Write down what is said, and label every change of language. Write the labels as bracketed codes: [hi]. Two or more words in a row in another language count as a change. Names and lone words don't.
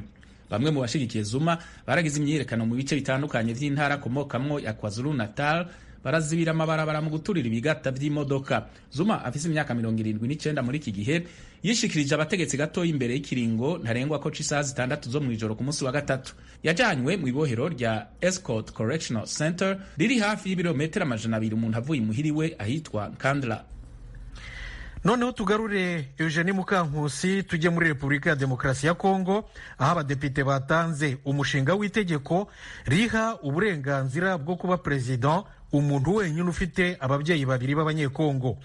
[rn] Bamwe mu bashigikiye Zuma baragize imyiyerekano mu bice bitandukanye vy'intara komokamwo ya KwaZulu Natal, barazibira amabarabara mu guturira ibigata vy'imodoka. Zuma afise imyaka 79 muri iki gihe yishikirije abategetsi gato imbere y'ikiringo ntarengwa ko c'isaha 6 zo mw'ijoro ku munsi wa gatatu. Yajanywe mu ibohero rya Escort Correctional Center riri hafi y'ibirometero 200 umuntu avuye imuhiriwe ahitwa Kandla. [rw] Noneho tugarure Eugenie Mukankusi tujye muri Repubulika ya Demokarasi ya Kongo, aho abadepite batanze umushinga w'itegeko riha uburenganzira bwo kuba president umuntu wenyine ufite ababyeyi babiri b'abanyekongo.